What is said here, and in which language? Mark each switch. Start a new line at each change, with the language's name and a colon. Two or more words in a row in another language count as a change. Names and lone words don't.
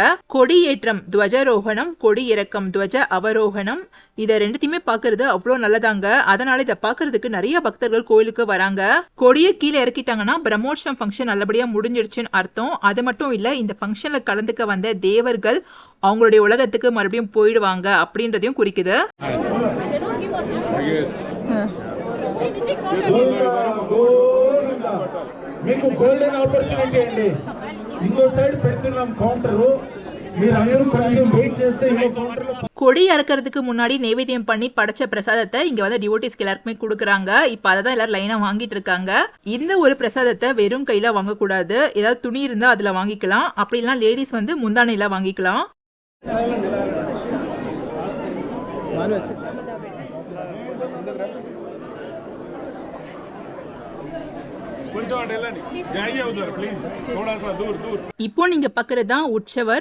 Tamil: கொடி ஏற்றம் துவஜரோகணம், கொடி இறக்கம் துவஜ அவரோகணம், இதை ரெண்டுத்தையுமே பாக்குறது அவ்வளோ நல்லதாங்க. அதனால இதை பாக்குறதுக்கு நிறைய பக்தர்கள் கோயிலுக்கு வராங்க. கொடியை கீழே இறக்கிட்டாங்கன்னா பிரம்மோற்சவம் ஃபங்க்ஷன் நல்லபடியா முடிஞ்சிடுச்சுன்னு அர்த்தம். அது மட்டும் இல்ல, இந்த ஃபங்க்ஷன்ல கலந்துக்க வந்த தேவர்கள் அவங்களுடைய உலகத்துக்கு மறுபடியும் போயிடுவாங்க அப்படின்றதையும் குறிக்குது.
Telugu: మీకు
English: golden opportunity
Telugu: అండి. ఇంకో సైడ్ పెడుతున్నాం కౌంటర్, మీరందరూ కొంచెం వెయిట్ చేస్తే ఇంకో కౌంటర్ లో
Tamil: கொடி அறுக்கிறதுக்கு முன்னாடி நைவேத்தியம் பண்ணி படைச்ச பிரசாதத்தை இங்க வந்து டிவோட்டிஸ்க்கு எல்லாருக்குமே கொடுக்குறாங்க. இப்ப அதான் எல்லாரும் லைனா வாங்கிட்டு இருக்காங்க. இந்த ஒரு பிரசாதத்தை வெறும் கையில வாங்கக்கூடாது. ஏதாவது துணி இருந்தா அதுல வாங்கிக்கலாம். அப்படி இல்லைன்னா லேடிஸ் வந்து முந்தானையில வாங்கிக்கலாம். இப்போ நீங்க பாக்குறது தான் உற்சவர்.